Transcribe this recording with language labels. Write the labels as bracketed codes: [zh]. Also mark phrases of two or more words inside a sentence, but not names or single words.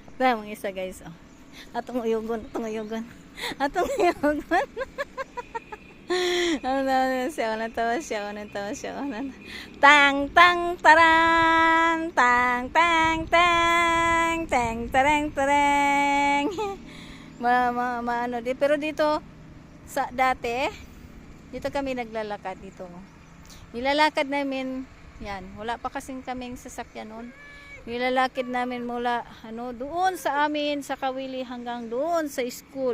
[ceb] Kaya mga isa guys, oh. Atong uyugon, atong uyugon. Atong uyugon. Siya, tawa siya. Tang, tang, taran. Tang, tang, tang. Tang, tarang, tarang. [tl] Ano, pero dito, dati, dito kami naglalakad dito. Nilalakad namin, yan, wala pa kasing kaming sasakyan noon. Nilalakad namin mula doon sa amin sa Kawili hanggang doon sa school.